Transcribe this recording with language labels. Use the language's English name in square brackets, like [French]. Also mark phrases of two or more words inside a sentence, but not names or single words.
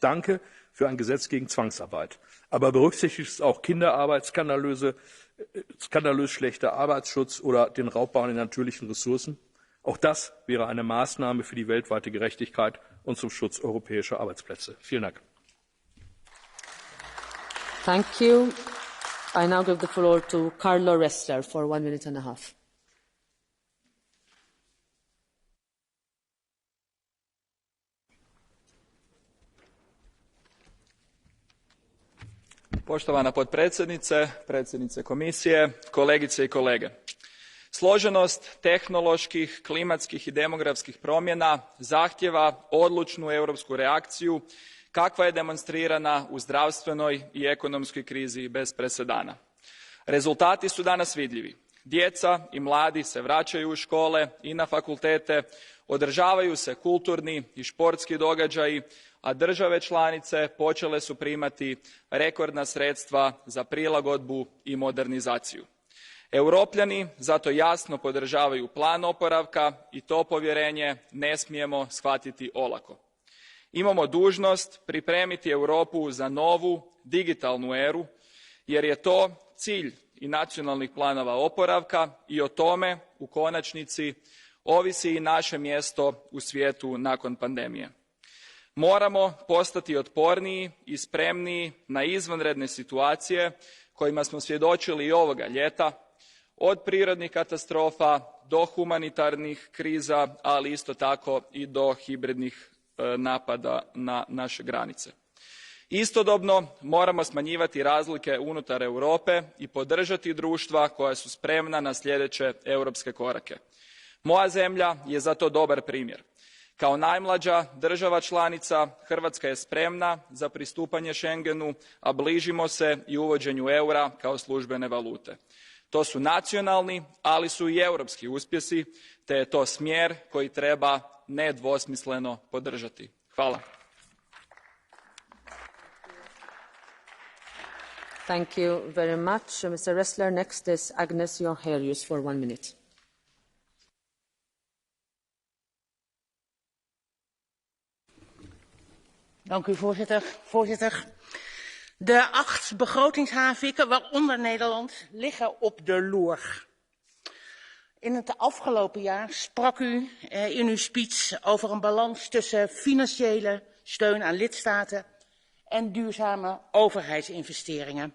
[German] Danke für ein Gesetz gegen Zwangsarbeit. Aber berücksichtigt es auch Kinderarbeit, skandalös schlechter Arbeitsschutz oder den Raubbau an den natürlichen Ressourcen? Auch das wäre eine Maßnahme für die weltweite Gerechtigkeit und zum Schutz europäischer Arbeitsplätze. Vielen Dank. [English] Thank you. I now give the floor to Carlo Ressler for 1 minute and a half. [Croatian] Poštovana potpredsjednice, predsjednice komisije, kolegice i kolege. Složenost tehnoloških, klimatskih i demografskih promjena zahtjeva odlučnu europsku reakciju kakva je demonstrirana u zdravstvenoj i ekonomskoj krizi bez presedana. Rezultati su danas vidljivi. Djeca i mladi se vraćaju u škole i na fakultete, održavaju se kulturni i športski događaji, a države članice počele su primati rekordna sredstva za prilagodbu i modernizaciju. Europljani zato jasno podržavaju plan oporavka i to povjerenje ne smijemo shvatiti olako. Imamo dužnost pripremiti Europu za novu digitalnu eru, jer je to cilj i nacionalnih planova oporavka i o tome u konačnici ovisi i naše mjesto u svijetu nakon pandemije. Moramo postati otporniji i spremniji na izvanredne situacije kojima smo svjedočili i ovoga ljeta, od prirodnih katastrofa do humanitarnih kriza, ali isto tako i do hibridnih napada na naše granice. Istodobno moramo smanjivati razlike unutar Europe i podržati društva koja su spremna na sljedeće europske korake. Moja zemlja je za to dobar primjer. Kao najmlađa država članica, Hrvatska je spremna za pristupanje Schengenu, a bližimo se i uvođenju eura kao službene valute. To su nacionalni, ali su i europski uspjesi, te je to smjer koji treba nedvosmisleno podržati. Hvala. [English] Thank you very much. Mr. Ressler, next is Agnes Jongerius for 1 minute. [Dutch] Dank u, voorzitter. De 8 begrotingshavenwijken, waaronder Nederland, liggen op de loer. In het afgelopen jaar sprak u in uw speech over een balans tussen financiële steun aan lidstaten en duurzame overheidsinvesteringen.